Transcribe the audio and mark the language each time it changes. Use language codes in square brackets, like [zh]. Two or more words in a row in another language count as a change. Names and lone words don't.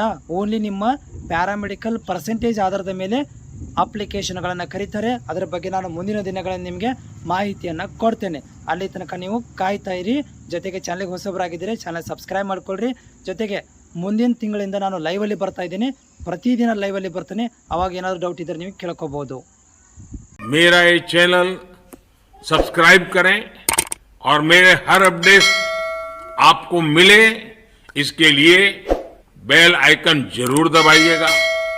[kn] ಓನ್ಲಿ ನಿಮ್ಮ [en] paramedical percentage [kn] ಆಧಾರದ ಮೇಲೆ ಅಪ್ಲಿಕೇಶನ್ಗಳನ್ನು ಕರೀತಾರೆ. ಅದರ ಬಗ್ಗೆ ನಾನು ಮುಂದಿನ ದಿನಗಳಲ್ಲಿ ನಿಮಗೆ ಮಾಹಿತಿಯನ್ನು ಕೊಡ್ತೇನೆ. ಅಲ್ಲಿ ತನಕ ನೀವು ಕಾಯ್ತಾ ಇರಿ. ಜೊತೆಗೆ ಚಾನಲ್ಗೆ ಹೊಸಬರಾಗಿದ್ದರೆ [en] channel subscribe [kn] ಮಾಡ್ಕೊಳ್ರಿ. ಜೊತೆಗೆ ಮುಂದಿನ ತಿಂಗಳಿಂದ ನಾನು ಲೈವಲ್ಲಿ ಬರ್ತಾ ಇದ್ದೀನಿ, ಪ್ರತಿದಿನ ಲೈವಲ್ಲಿ ಬರ್ತಾನೆ. ಅವಾಗ ಏನಾದರೂ ಡೌಟ್ ಇದ್ದರೆ ನೀವು ಕೇಳ್ಕೋಬಹುದು. [hi] मेरा ये चैनल सब्सक्राइब करें और मेरे हर अपडेट आपको मिले, इसके लिए [en] bell icon [hi] जरूर दबाइएगा.